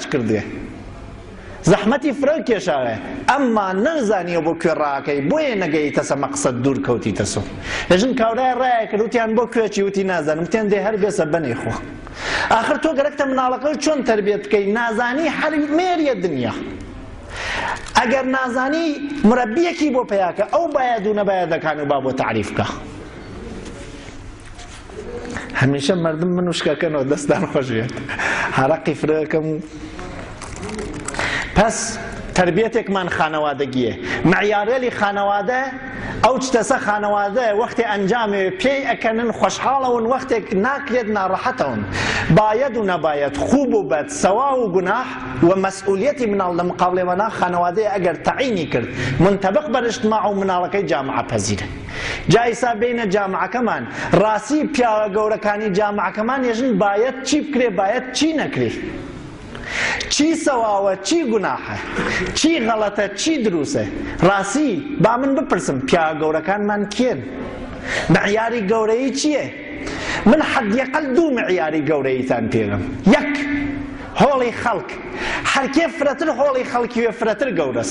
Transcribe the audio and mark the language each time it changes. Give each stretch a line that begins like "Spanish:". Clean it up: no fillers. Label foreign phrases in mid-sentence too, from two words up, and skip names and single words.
Southern Kurdish: کردێ زەحمەتی فرە کێشاوێ ئەمما نەزانیە بۆ کوێ ڕاکەی بۆیە نەگەیتەسە مەقسەد دوور کەوتیتەسە ێژن کاورای ڕایە کرد وتیان بۆ کوێچی وتی نازانم وتیان دێ هەر بێسە بەنێ خۆ ئاخر تۆ گەرەکتە مناڵەکە چۆن تەربیەت بکەی نازانی هەر مێریە دنیا ئەگەر نازانی مرەبیەکی بۆ پێیاکە ئەو باید و نەبایەدەکان و با بۆ تعریف بکە هەمیشە مردم من وشکەکەنەوە دەستان خۆش بێت هەرەقی فرەکەم پس تربیەتێکمان خانەوادەگیە معیارێلی خانەوادە ئەو شتەسە خانەوادە وەختی ئەنجامێ پێی ئەکەنن خۆشحاڵەون وەختێک ناکرێت ناڕەحەتەون باید و نەباید خوب و بەد سەوا و گوناح و مەسئولیەتی مناڵ لە مقابلێوەنا خانەوادەیە ئەگەر تەعینی کرد منتەبق بەر اجتماع و مناڵەکەی جامعە پەزیرە جا ئیسا بینە جامعەکەمان ڕاستی پیاوە گەورەکانی جامعەکەمان ێژن باید چی بکرێ باید چی نەکرێ چی سەواوە چی گوناحە چی غەڵەتە چی دروسە ڕاستی با من بپرسم پیاوە گەورەکانمان کێن معیاری گەورەیی چییە من حەدیەقەل دوو معیاری گەورەییتان پێڵم یەک هۆڵی خەڵک هەرکێ فرەتر هۆڵی خەڵکی وێ فرەتر گەورەس